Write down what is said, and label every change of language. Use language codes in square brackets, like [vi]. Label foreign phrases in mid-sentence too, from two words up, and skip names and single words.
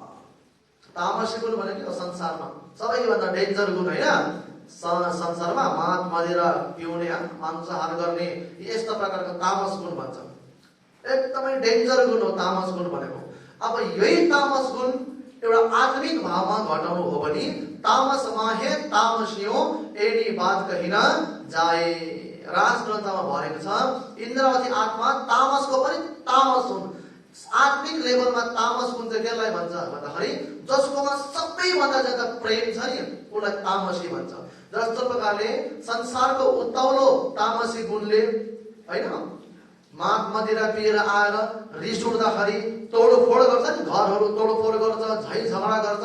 [ne] तामसी गुण भनेको संसारमा सबैभन्दा डेन्जर गुण होइन। संसारमा मात मदिरा पिउने, मांसाहार गर्ने, यस्ता प्रकारको तामस गुण भन्छ। एकदमै डेन्जर गुण हो तामस गुण भनेको। अब यही तामस गुण एउटा आत्मिक भावमा घटाउनु हो भने [hi] तामस माहे तामसियो एनी बात कहिन जाए। [ne] राजग्रन्थमा भनेको छ इन्द्रावती आत्मा तामसको पनि तामस हुन्। आत्मिक लेभलमा तामस गुण चाहिँ केलाई भन्छ भन्दाखेरि जसकोमा सबैभन्दा ज्यादा प्रेम छ नि उसलाई तामसी भन्छ। जस्तो प्रकारले संसारको उत्ताउलो तामसी गुणले होइन मात मदिरा पिएर आएर रिस उठ्दाखेरि तोडफोड गर्छ नि, घरहरू तोडफोड गर्छ, झै झगडा गर्छ।